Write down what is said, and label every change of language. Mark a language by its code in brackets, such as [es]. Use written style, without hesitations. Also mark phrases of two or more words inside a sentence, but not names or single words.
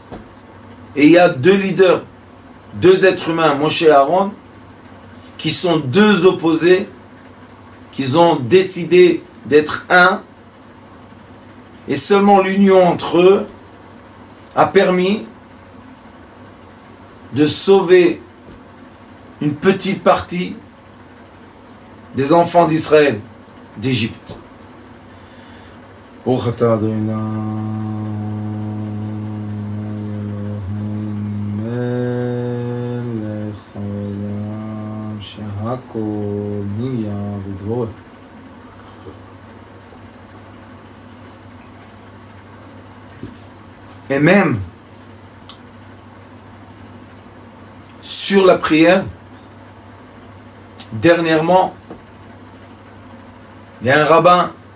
[fr] Et il y a deux leaders, deux êtres humains, Moshe et Aaron, qui sont deux opposés, qui ont décidé d'être un, et seulement l'union entre eux a permis de sauver une petite partie des enfants d'Israël d'Égypte. [he] ברוך אתה אדוני מלך העולם שהכל נהיה בדברו. [fr] Et même sur la prière, dernièrement, il y a un rabbin